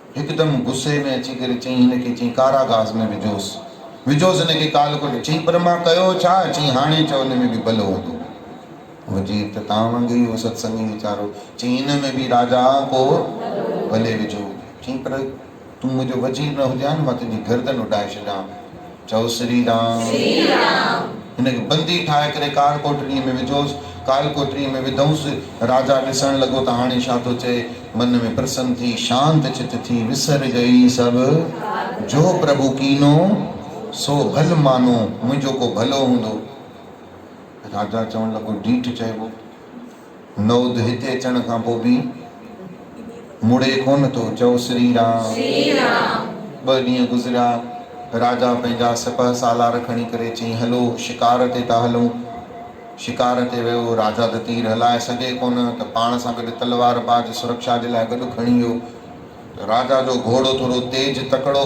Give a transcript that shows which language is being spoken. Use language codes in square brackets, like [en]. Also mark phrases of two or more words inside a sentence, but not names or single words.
[sd] हिकदम गुस्से में अची करे चई हिनखे चई कारागास में विझोसि हिनखे काल कोट चई पर मां कयो छा चई हाणे चओ हिन में बि भलो हूंदो वज़ीर त तव्हां वांगुरु ई हो सत्संगी वीचारो चई हिन में बि राजा को भले विझो चई पर तूं मुंहिंजो वज़ीर न हुजां न मां तुंहिंजी गर्दन उॾाए छॾां चओ श्री राम हिनखे बंदी ठाहे करे काल कोठरीअ में विझोसि काल कोठरीअ में विधऊंसि राजा ॾिसण लॻो त हाणे छा थो चए मन में प्रसन्न थी शांत चित थी विसर गई सभु [pa] जो प्रभु कीनो सो भल मानो [sd] मुंहिंजो को भलो हूंदो राजा चवण लॻो डीठ चइबो नौद हिते अचण खां पोइ बि मुड़े कोन थो चओ श्री राम 2 ॾींहं गुज़रिया राजा पंहिंजा सिपह सालार खणी करे चई हलो शिकार ते था हलूं शिकार ते वियो राजा त तीर हलाए सघे कोन त पाण सां गॾु तलवार बाज सुरक्षा जे लाइ गॾु खणी वियो राजा जो घोड़ो थोरो तेज तकड़ो